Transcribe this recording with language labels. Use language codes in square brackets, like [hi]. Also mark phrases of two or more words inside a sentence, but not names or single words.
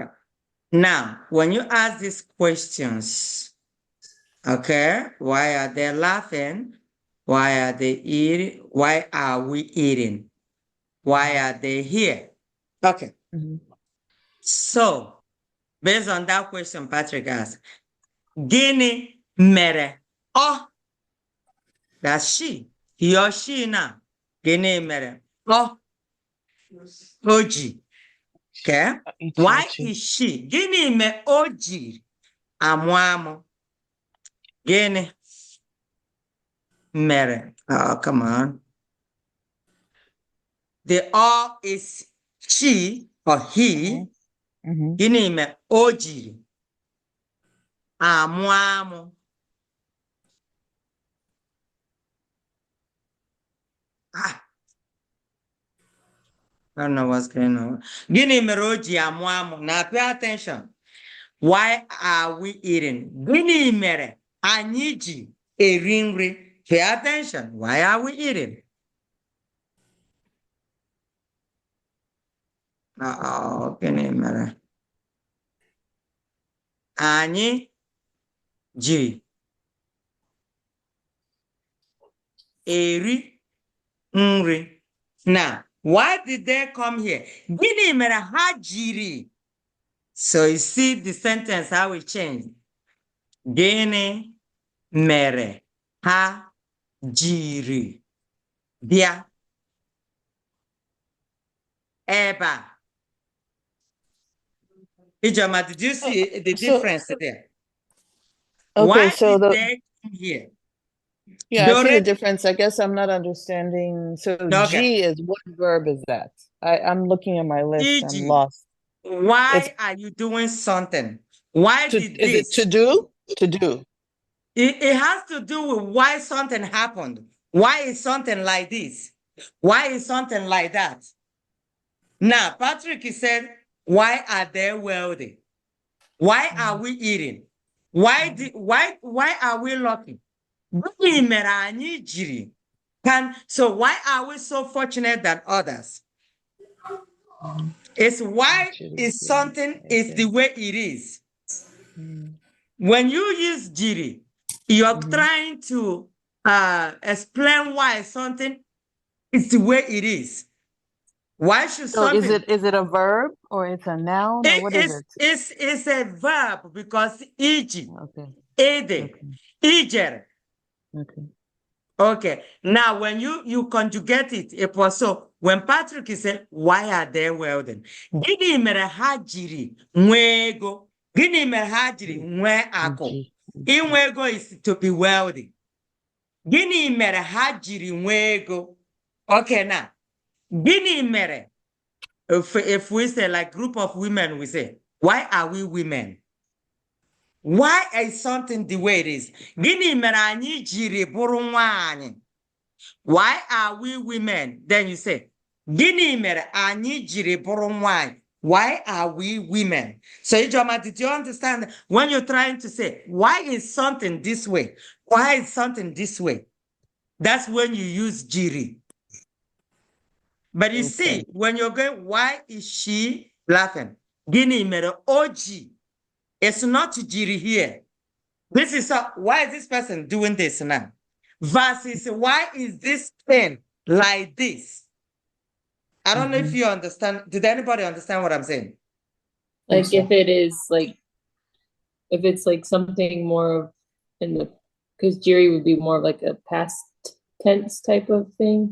[en] Now, when you ask these questions, okay, why are they laughing? Why are they eating? Why are we eating? Why are they here? Okay. So, based on that question Patrick asked, [ig] gịnị mere? [en] Oh, that's she. He or she now. [ig] Gịnị mere? Oh, Oji. [en] Okay. Why is she? [ig] Gịnị me Oji amụ amụ? Gịnị mere. [en] Oh, come on. The O is she or he. Mhm. [ig] Gịnị mere o jiri amụ amụ? [en] Ah, I don't know what's going on. [ig] Gịnị mere o ji amụ amụ? [en] Now pay attention. Why are we eating? [ig] Gịnị mere anyị ji eri nri? [en] Pay attention. Why are we eating? [ig] Gịnị mere anyị ji eri nri? [en] Now, why did they come here? [ig] Gịnị mere ha jiri? [en] So you see the sentence how it changed. [ig] Gịnị mere ha jiri bịa ebe a? [en] Ijoma, did you see the difference there? Okay, Why so did the they come here? yeah, I see the Dore- difference. I guess I'm not understanding. So Okay. G is what verb is that? I'm looking at my list. I'm E.g., lost. Why It's- are you doing something? Why To, did is it this? to do? To do. It has to do with why something happened. Why is something like this? Why is something like that? Now, Patrick said, why are they wealthy? Why are we eating? Why are we lucky? [ig] Gịnị mere anyị jiri? [en] So why are we so fortunate than others? It's why is something is the way it is. When you use jiri, you're trying to explain why something is the way it is. Why should So something? is it a verb or it's a noun or what is it? It's a verb because iji, Okay. [ig] ede, ijer. [en] Okay. Okay. Now, when you conjugate it was so. When Patrick said, why are they wealthy? [ig] Gịnị mere ha jiri nwee ego? Gịnị mere ha jiri nwee akụ? Inwe ego [en] is to be wealthy. [ig] Gịnị mere ha jiri nwee ego? [en] Okay, now. [ig] Gịnị mere? [en] If we say like group of women, we say, why are we women? Why is something the way it is? [ig] Gịnị mere anyị jiri bụrụ nwanyị? [en] Why are we women? Then you say, [ig] Gịnị mere anyị jiri bụrụ nwanyị? [en] Why are we women? So, Ijoma, did you understand when you're trying to say, why is something this way? Why is something this way? That's when you use jiri. But you see, when you're going, why is she laughing? [ig] Gịnị mere oji? [en] It's not jiri here. This is why is this person doing this now? Versus why is this thing like this? I don't know if you understand. Did anybody understand what I'm saying? Like if it is like, if it's like something more of in the, because Jiri would be more of like a past tense type of thing.